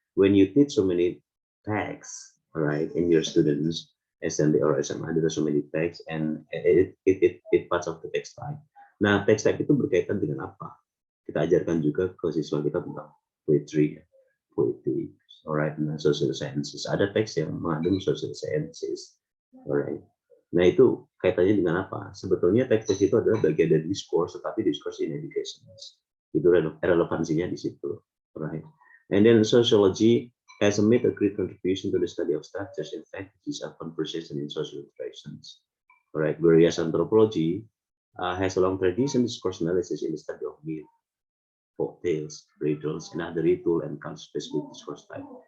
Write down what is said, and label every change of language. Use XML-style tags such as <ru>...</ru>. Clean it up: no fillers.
<en>When you teach so many texts, right, in your students, SMB or SMA, there are so many texts and it parts of the text type.</en> <id>Nah, text type itu berkaitan dengan apa? Kita ajarkan juga ke siswa kita tentang poetry, poetic, alright, dan social sciences. Ada teks yang mengandung social sciences, alright. Nah itu kaitannya dengan apa? Sebetulnya teks-teks itu adalah bagian dari discourse, tetapi</id> <en>discourse in education.</en> <id>Itu relevansinya di situ, alright.</id> <en>And then sociology has made a great contribution to the study of structures and strategies of conversation in social interactions. Alright, whereas anthropology has a long tradition discourse analysis in the study of myth, folk tales, riddles, and other ritual and concept-specific discourse type.</en>